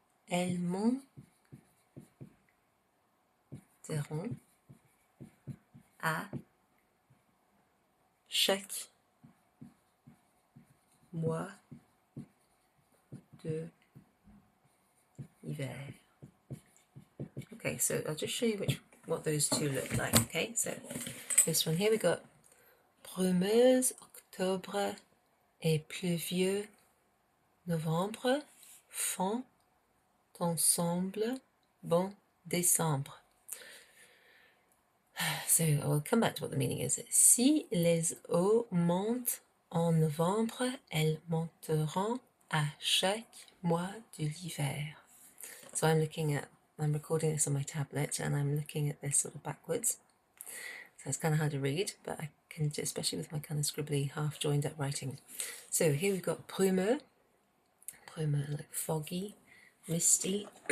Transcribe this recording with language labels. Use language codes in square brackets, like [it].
[fr] Elles monteront à chaque mois de l'hiver. [en] Okay, so I'll just show you what those two look like. Okay, so this one here we got [fr] brumeuse octobre et pluvieux novembre font ensemble bon décembre. [en] So I'll come back to what the meaning is. [fr] Si les eaux montent en novembre, elles monteront à chaque mois de l'hiver. [en] So I'm recording this on my tablet and I'm looking at this sort of backwards. So it's kind of hard to read, but I can do, especially with my kind of scribbly, half joined up writing. So here we've got brumeux, like foggy, misty.